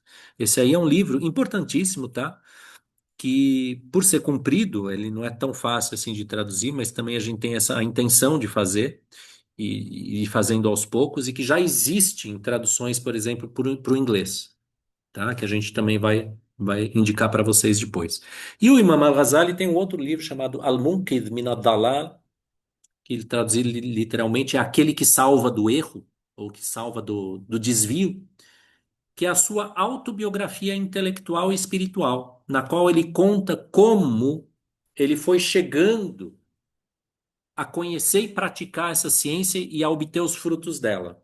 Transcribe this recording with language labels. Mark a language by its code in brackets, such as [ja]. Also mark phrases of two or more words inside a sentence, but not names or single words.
[pt] Esse aí é um livro importantíssimo, tá? Que, por ser comprido, ele não é tão fácil assim de traduzir, mas também a gente tem essa intenção de fazer e fazendo aos poucos, e que já existe em traduções, por exemplo, para o inglês, tá? Que a gente também vai indicar para vocês depois. E o Imam Al-Ghazali tem um outro livro chamado Al-Munqidh min ad-Dalal, que ele traduzir literalmente é aquele que salva do erro, ou que salva do desvio, que é a sua autobiografia intelectual e espiritual, na qual ele conta como ele foi chegando a conhecer e praticar essa ciência e a obter os frutos dela.